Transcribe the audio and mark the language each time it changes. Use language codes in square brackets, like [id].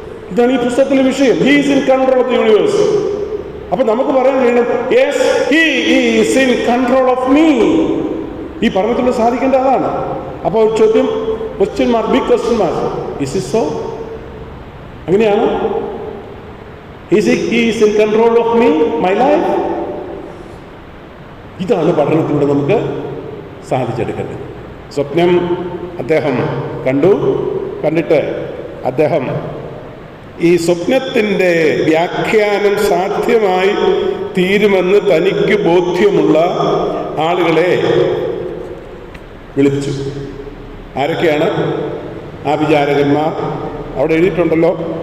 [ml] ഇതാണ് ഈ പുസ്തകത്തിലെ വിഷയം. [en] He is in control of the universe. [ml] അപ്പൊ നമുക്ക് പറയാൻ കഴിയണം, [en] Yes he is in control of me. [ml] ഈ പറഞ്ഞിട്ടുള്ള സാധിക്കേണ്ട അതാണ്. അപ്പോൾ ഒരു ചോദ്യം, [en] Question mark, big question mark. Is it so? [ml] അങ്ങനെയാണോ? [en] He is in control of me, my life? [ml] ഇതാണ് പഠനത്തിലൂടെ നമുക്ക് സാധിച്ചെടുക്കേണ്ടത്. സ്വപ്നം അദ്ദേഹം കണ്ടിട്ട് അദ്ദേഹം ഈ സ്വപ്നത്തിൻ്റെ വ്യാഖ്യാനം സാധ്യമായി തീരുമെന്ന് തനിക്ക് ബോധ്യമുള്ള ആളുകളെ വിളിച്ചു. ആരൊക്കെയാണ്? ആഭിചാരകന്മാർ. അവിടെ എഴുതിയിട്ടുണ്ടല്ലോ.